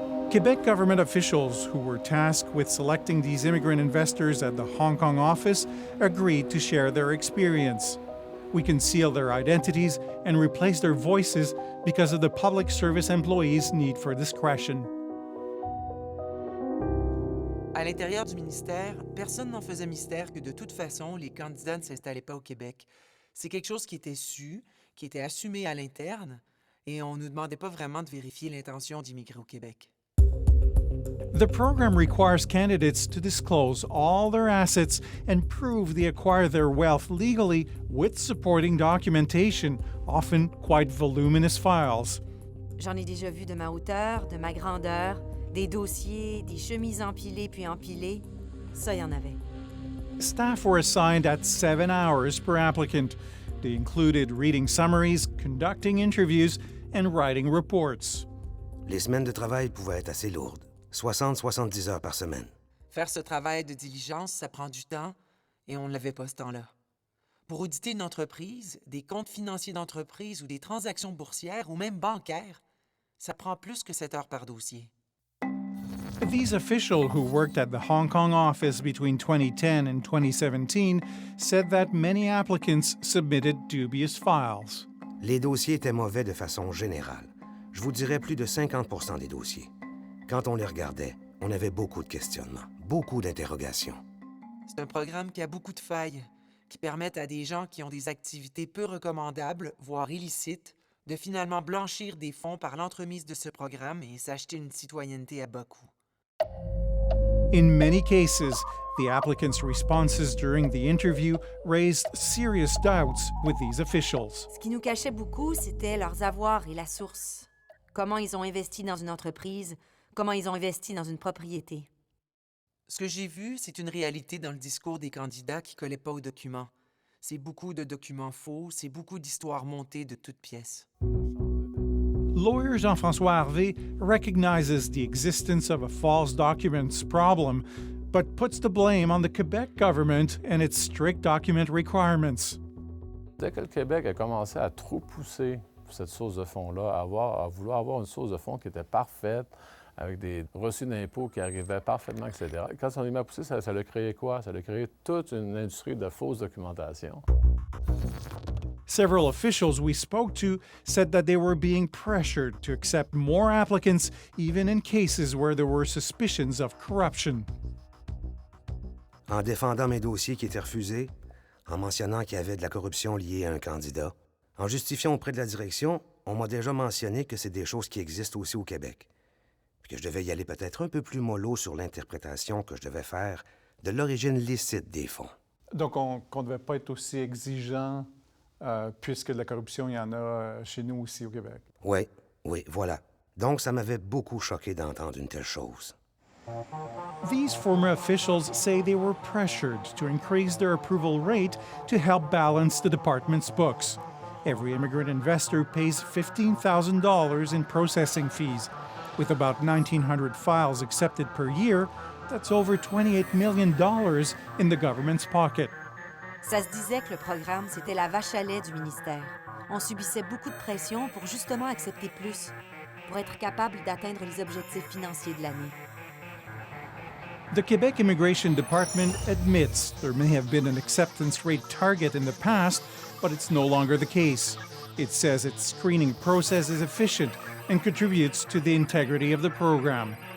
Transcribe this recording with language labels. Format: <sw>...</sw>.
<en>Quebec government officials who were tasked with selecting these immigrant investors at the Hong Kong office agreed to share their experience. We conceal their identities and replace their voices because of the public service employees' need for discretion.</en> <fr>À l'intérieur du ministère, personne n'en faisait mystère que de toute façon, les candidats ne s'installaient pas au Québec. C'est quelque chose qui était su, qui était assumé à l'interne, et on ne nous demandait pas vraiment de vérifier l'intention d'immigrer au Québec.</fr> <en>The program requires candidates to disclose all their assets and prove they acquire their wealth legally with supporting documentation, often quite voluminous files.</en> <fr>J'en ai déjà vu de ma hauteur, de ma grandeur, des dossiers, des chemises empilées puis empilées. Ça, y en avait.</fr> <en>Staff were assigned at 7 hours per applicant. They included reading summaries, conducting interviews, and writing reports.</en> <fr>Les semaines de travail pouvaient être assez lourdes. 60-70 heures par semaine. Faire ce travail de diligence, ça prend du temps, et on ne l'avait pas ce temps-là. Pour auditer une entreprise, des comptes financiers d'entreprise ou des transactions boursières ou même bancaires, ça prend plus que 7 heures par dossier.</fr> <en>These officials who worked at the Hong Kong office between 2010 and 2017 said that many applicants submitted dubious files.</en> <fr>Les dossiers étaient mauvais de façon générale. Je vous dirais plus de 50% des dossiers. Quand on les regardait, on avait beaucoup de questionnements, beaucoup d'interrogations. C'est un programme qui a beaucoup de failles, qui permettent à des gens qui ont des activités peu recommandables, voire illicites, de finalement blanchir des fonds par l'entremise de ce programme et s'acheter une citoyenneté à bas coût.</fr> <en>In many cases, the applicants' responses during the interview raised serious doubts with these officials.</en> <fr>Ce qui nous cachait beaucoup, c'était leurs avoirs et la source. Comment ils ont investi dans une entreprise, comment ils ont investi dans une propriété. Ce que j'ai vu, c'est une réalité dans le discours des candidats qui ne collaient pas aux documents. C'est beaucoup de documents faux, c'est beaucoup d'histoires montées de toutes pièces.</fr> <en>Lawyer Jean-François Harvey recognizes the existence of a false documents problem, but puts the blame on the Quebec government and its strict document requirements.</en> <fr>Dès que le Québec a commencé à trop pousser cette source de fonds-là, à vouloir avoir une source de fonds qui était parfaite, avec des reçus d'impôts qui arrivaient parfaitement, etc. Quand on est mis à pousser, ça a créé quoi? Ça a créé toute une industrie de fausse documentation.</fr> <en>Several officials we spoke to said that they were being pressured to accept more applicants, even in cases where there were suspicions of corruption.</en> <fr>En défendant mes dossiers qui étaient refusés, en mentionnant qu'il y avait de la corruption liée à un candidat, en justifiant auprès de la direction, on m'a déjà mentionné que c'est des choses qui existent aussi au Québec, puis que je devais y aller peut-être un peu plus mollo sur l'interprétation que je devais faire de l'origine licite des fonds. Donc, qu'on ne devait pas être aussi exigeant, puisque de la corruption, il y en a chez nous aussi au Québec. Oui, voilà. Donc, ça m'avait beaucoup choqué d'entendre une telle chose.</fr> <en>These former officials say they were pressured to increase their approval rate to help balance the department's books. Every immigrant investor pays $15,000 in processing fees. With about 1,900 files accepted per year, that's over $28 million in the government's pocket.</en> <fr>Ça se disait que le programme, c'était la vache à lait du ministère. On subissait beaucoup de pression pour justement accepter plus, pour être capable d'atteindre les objectifs financiers de l'année.</fr> <en>The Quebec Immigration Department admits there may have been an acceptance rate target in the past, but it's no longer the case. It says its screening process is efficient and contributes to the integrity of the program.</en>